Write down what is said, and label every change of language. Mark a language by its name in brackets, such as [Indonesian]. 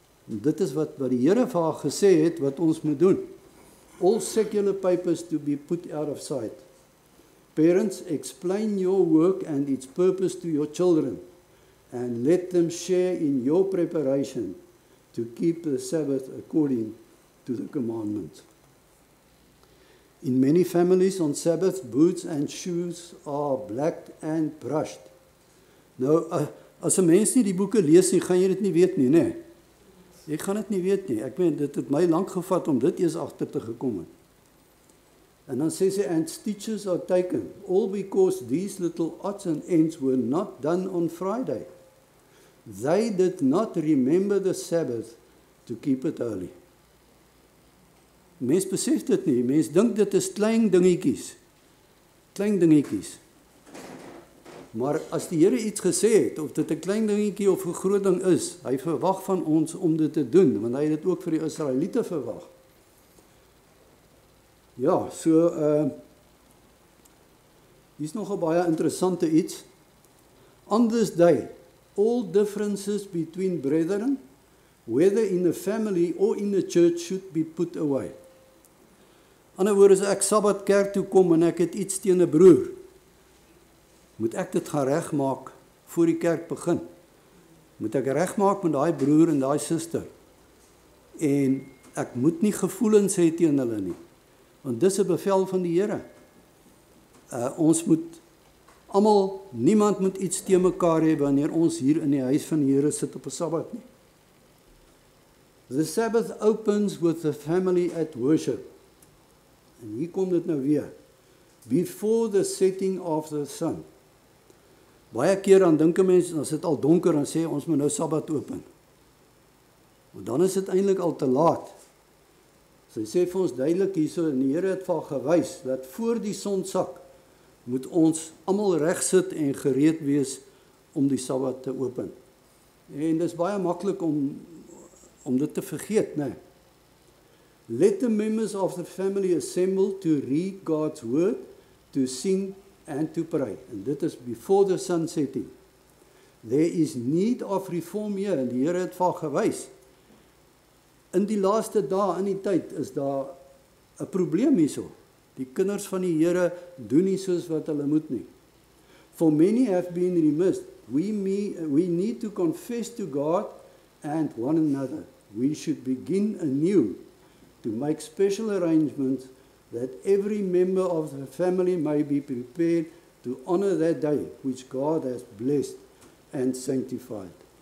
[Afrikaans] En dit is wat die Here vir haar gesê het, wat ons moet doen. [English] All secular papers to be put out of sight. Parents, explain your work and its purpose to your children, and let them share in your preparation to keep the Sabbath according to the commandments. In many families on Sabbath, boots and shoes are blacked and brushed. [Afrikaans] Nou, as 'n mens nie die boeke lees nie, gaan jy dit nie weet nie, né? Jy gaan dit nie weet nie. Ek meen, dit het my lank gevat om dit eers agter te gekom het. En dan sê sy, [English] and stitches are taken, all because these little odds and ends were not done on Friday. They did not remember the Sabbath to keep it holy. [Afrikaans] Mens besef dit nie, mens dink dit is klein dingetjies. Maar as die Here iets gesê het, of dit 'n klein dingetjie of 'n groot ding is, hy verwag van ons om dit te doen, want hy het dit ook vir die Israeliete verwag. Ja, so, hier's nog 'n baie interessante iets. [English] On this day, all differences between brethren, whether in a family or in a church, should be put away. [Afrikaans] Ander woorde, as ek Sabbat kerk toe kom en ek het iets teen 'n broer, moet ek dit gaan regmaak voor die kerk begin. Moet ek regmaak met daai broer en daai suster. En ek moet nie gevoelens hê teen hulle nie. Want dis 'n bevel van die Here. Ons moet almal, niemand moet iets teen mekaar hê wanneer ons hier in die huis van die Here sit op 'n Sabbat nie. [English] The Sabbath opens with the family at worship. [Afrikaans] En hier kom dit nou weer. [English] Before the setting of the sun. [Afrikaans] Baie keer dan dink 'n mens, as dit al donker, dan sê ons moet nou Sabbat open. Want dan is dit eintlik al te laat. Sy sê vir ons duidelik hierso, en die Here het vir haar gewys, dat voor die son sak, moet ons almal reg sit en gereed wees om die Sabbat te open. En dis baie maklik om dit te vergeet, né? [English] Let the members of the family assemble to read God's word, to sing and to pray. [Afrikaans] En dit is [English] before the sun setting. There is need of reform here, [Afrikaans] en die Here het van gewys. In die laaste dae, in die tyd, is daar 'n probleem hierso. Die kinders van die Here doen nie soos wat hulle moet nie. [English] For many have been remiss. We need to confess to God and one another. We should begin anew to make special arrangements that every member of the family may be prepared to honor that day which God has blessed and sanctified.